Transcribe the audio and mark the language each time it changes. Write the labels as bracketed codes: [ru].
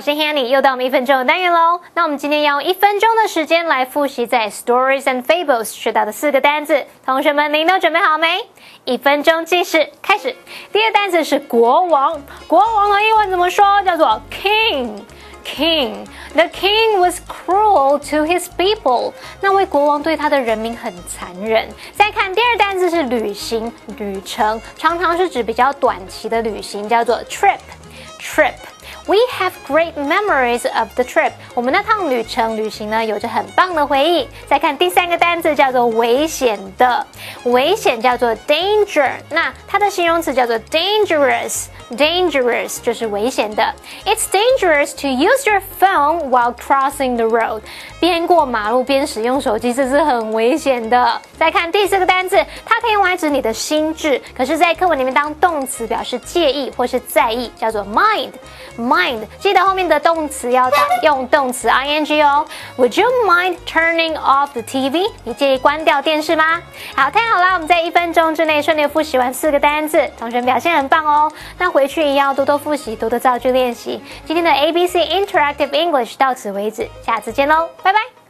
[zh] 我是 Hanny， 又到我们1分钟的单元喽。那我们今天要用1分钟的时间来复习在 Stories and Fables 学到的4个单字。同学们，您都准备好没？1分钟计时开始。第一个单词是国王，国王的英文怎么说？叫做 [en] King。King. The king was cruel to his people. [zh] 那位国王对他的人民很残忍。再看第二单字是旅行、旅程，常常是指比较短期的旅行，叫做 trip。 [en] We have great memories of the trip. [zh] 我们那趟旅行呢，有着很棒的回忆。再看第3个单字叫做危险的，危险叫做 danger。那它的形容词叫做 dangerous。Dangerous 就是危险的。 [en] It's dangerous to use your phone while crossing the road. [zh] 边过马路边使用手机，这是很危险的。再看第4个单字，它可以用来指你的心智，可是在课文里面当动词表示介意或是在意，叫做 mind。Mind 记得后面的动词要用动词 ing 哦。 [en] Would you mind turning off the TV? [zh] 你介意关掉电视吗？好，太好了，我们在1分钟之内顺利复习完4个单字，同学表现很棒哦。那回去一样要多多复习，多多造句练习。今天的 ABC Interactive English 到此为止，下次见喽，拜拜。